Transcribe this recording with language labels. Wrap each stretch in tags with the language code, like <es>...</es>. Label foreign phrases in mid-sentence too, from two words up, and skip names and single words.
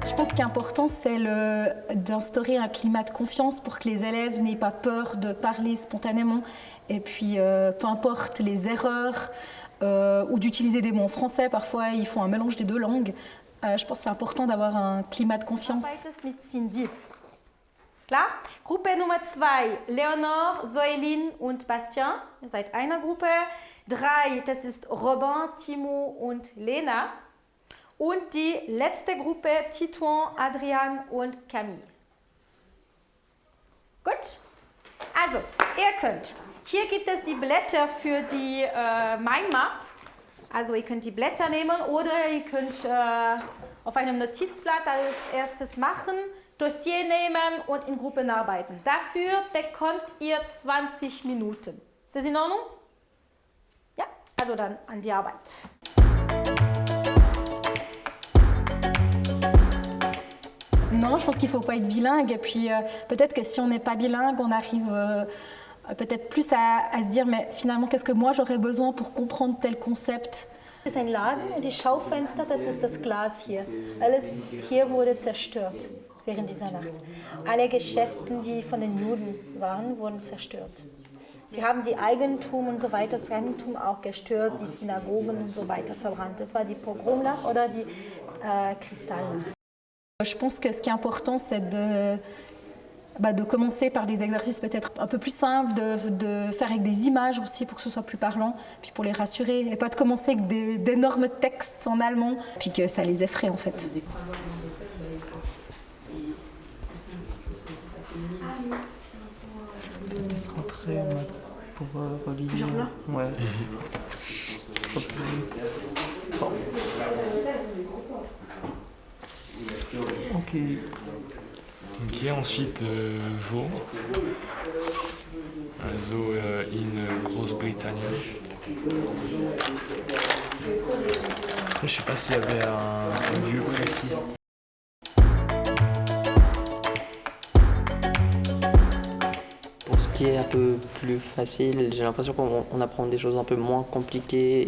<fr>ce qui est important, c'est d'instaurer un climat de confiance pour que les élèves n'aient pas peur de parler spontanément. Et puis, peu importe les erreurs ou d'utiliser des mots en français, parfois ils font un mélange des deux langues. Je pense que c'est important d'avoir un climat de confiance.</fr> <de>Mit Cindy. Klar? Gruppe Nummer 2, Leonor, Zoelin und Bastien. Ihr seid einer Gruppe. 3, das ist Robin, Timo und Lena. Und die letzte Gruppe, Titouan, Adrian und Camille. Gut? Also, ihr könnt. Hier gibt es die Blätter für die Mindmap. Also ihr könnt die Blätter nehmen oder ihr könnt auf einem Notizblatt als erstes machen, Dossier nehmen und in Gruppen arbeiten. Dafür bekommt ihr 20 Minuten. Ist das in Ordnung? Ja? Also dann an die Arbeit.</de> <fr>Non, je pense qu'il ne faut pas être bilingue. Et puis peut-être que si on n'est pas bilingue, on arrive peut-être plus à se dire, mais finalement, qu'est-ce que moi j'aurais besoin pour comprendre tel concept?</fr> <de>Das ist ein Laden und die Schaufenster, das ist das Glas hier. Alles hier wurde zerstört während dieser Nacht. Alle Geschäfte, die von den Juden waren, wurden zerstört. Sie haben die Eigentum und so weiter, das Eigentum auch gestört, die Synagogen und so weiter verbrannt. Das war die Pogromnacht oder die Kristallnacht.</de> <fr>Je pense que ce qui est important, c'est de commencer par des exercices peut-être un peu plus simples, de faire avec des images aussi pour que ce soit plus parlant, puis pour les rassurer, et pas de commencer avec d'énormes textes en allemand, puis que ça les effraie en fait. Peut-être entrer pour relier. Genre là? Ouais. Bon. Ok. Ok, ensuite Vaud.</fr> <de>Also in Großbritannien.</de> <fr>Je sais pas s'il y avait un lieu précis. Pour ce qui est un peu plus facile, j'ai l'impression qu'on apprend des choses un peu moins compliquées.</fr>